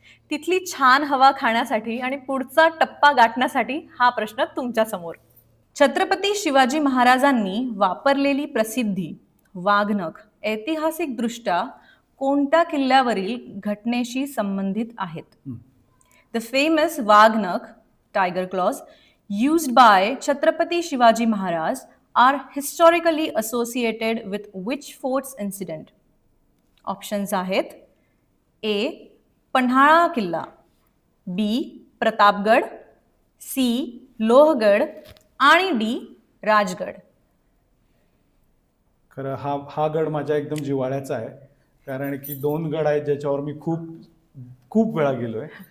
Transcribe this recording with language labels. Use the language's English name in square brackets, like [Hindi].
[Marathi] तिथली छान हवा खाण्यासाठी आणि पुढचा टप्पा गाठण्यासाठी हा प्रश्न तुमच्या समोर. छत्रपती शिवाजी महाराजांनी वापरलेली प्रसिद्धी वाघनख ऐतिहासिकदृष्ट्या कोणत्या किल्ल्यावरील घटनेशी संबंधित आहेत? [English] The famous waghnakh tiger claws used by Chhatrapati Shivaji Maharaj are historically associated with which fort's incident? [Marathi] Options आहेत ए पन्हाळा किल्ला, बी प्रतापगड, सी लोहगड आणि डी राजगड. खरं हा गड माझ्या एकदम जिव्हाळ्याचा आहे, कारण की 2 गड आहेत ज्याच्यावर मी खूप खूप वेळा गेलोय.